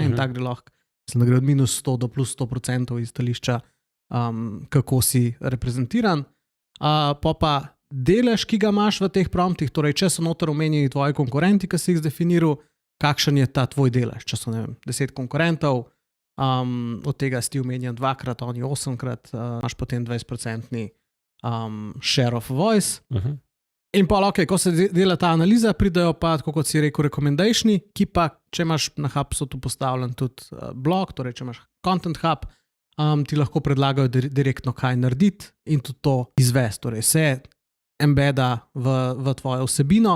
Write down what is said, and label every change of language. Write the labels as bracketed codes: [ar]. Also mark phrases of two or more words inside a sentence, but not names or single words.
[sl] In tak gre lahko, mislim, da gre od -100 do +100% iz stališča, kako si reprezentiran. Pa delež, ki ga imaš v teh promptih, torej če so noter omenjeni tvoji konkurenti, ki si jih zdefiniral, kakšen je ta tvoj delež, če so, ne vem, 10 konkurentov, od tega si omenjen 2-krat, oni 8-krat, imaš potem 20% [en] share of voice. [sl] In pa, ko se dela ta analiza, pridajo pa, tako kot si rekel, recomendationi, ki pa, če imaš na HubSpotu postavljen tudi blog, torej če imaš Content Hub, ti lahko predlagajo direktno, kaj narediti in tudi to izvesti. Torej se embeda v tvojo vsebino.